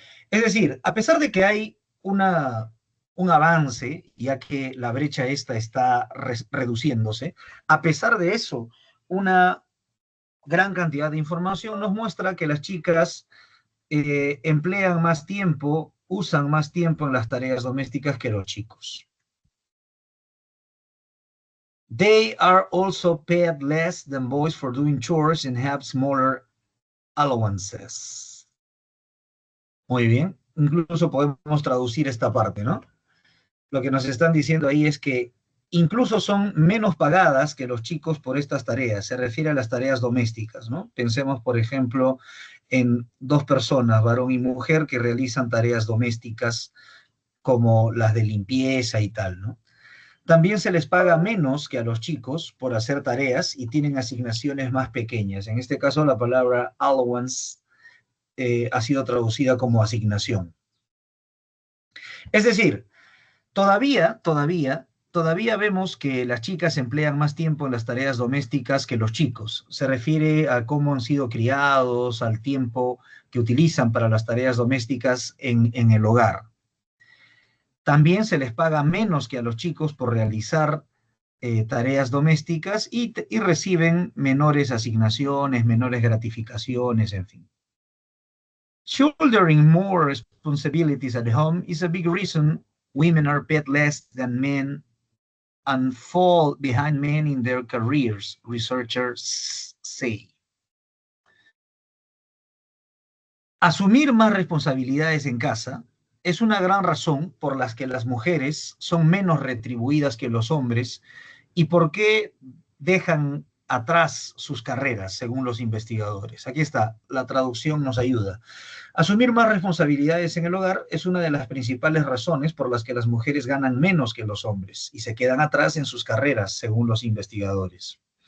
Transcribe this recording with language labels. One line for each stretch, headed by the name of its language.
Spanish: Es decir, a pesar de que hay un avance, ya que la brecha esta está reduciéndose, a pesar de eso, una gran cantidad de información nos muestra que las chicas emplean más tiempo, usan más tiempo en las tareas domésticas que los chicos.
English: They are also paid less than boys for doing chores and have smaller allowances.
Spanish: Muy bien, incluso podemos traducir esta parte, ¿no? Lo que nos están diciendo ahí es que incluso son menos pagadas que los chicos por estas tareas. Se refiere a las tareas domésticas, ¿no? Pensemos, por ejemplo, en dos personas, varón y mujer, que realizan tareas domésticas como las de limpieza y tal, ¿no? También se les paga menos que a los chicos por hacer tareas y tienen asignaciones más pequeñas. En este caso, la palabra allowance ha sido traducida como asignación. Es decir, todavía vemos que las chicas emplean más tiempo en las tareas domésticas que los chicos. Se refiere a cómo han sido criados, al tiempo que utilizan para las tareas domésticas en el hogar. También se les paga menos que a los chicos por realizar tareas domésticas y reciben menores asignaciones, menores gratificaciones, en fin.
English: Shouldering more responsibilities at home is a big reason women are paid less than men and fall behind men in their careers, researchers say.
Spanish: Asumir más responsabilidades en casa es una gran razón por las que las mujeres son menos retribuidas que los hombres y por qué dejan atrás sus carreras, según los investigadores. Aquí está, la traducción nos ayuda. Asumir más responsabilidades en el hogar es una de las principales razones por las que las mujeres ganan menos que los hombres y se quedan atrás en sus carreras, según los investigadores.